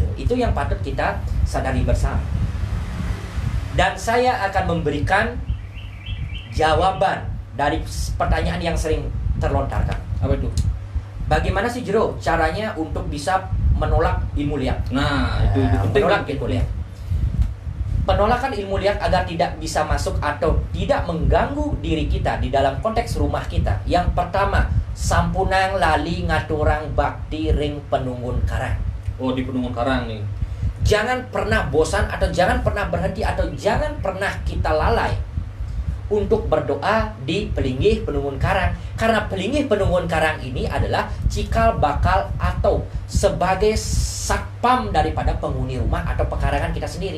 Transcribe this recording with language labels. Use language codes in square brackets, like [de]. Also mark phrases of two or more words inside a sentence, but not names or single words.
[id] Itu yang patut kita sadari bersama. Dan saya akan memberikan jawaban dari pertanyaan yang sering terlontarkan. Apa itu? Bagaimana sih Jero caranya untuk bisa menolak ilmu liak? Nah, itu penting. Menolak ilmu liak. Penolakan ilmu liak agar tidak bisa masuk atau tidak mengganggu diri kita di dalam konteks rumah kita. Yang pertama, [ban] sampunang lali ngaturang bakti ring penunggun karang. [id] Oh, di penunggun karang nih. Jangan pernah bosan atau jangan pernah berhenti atau jangan pernah kita lalai untuk berdoa di Pelinggih Penunggun Karang. Karena Pelinggih Penunggun Karang ini adalah cikal bakal atau sebagai satpam daripada penghuni rumah atau pekarangan kita sendiri.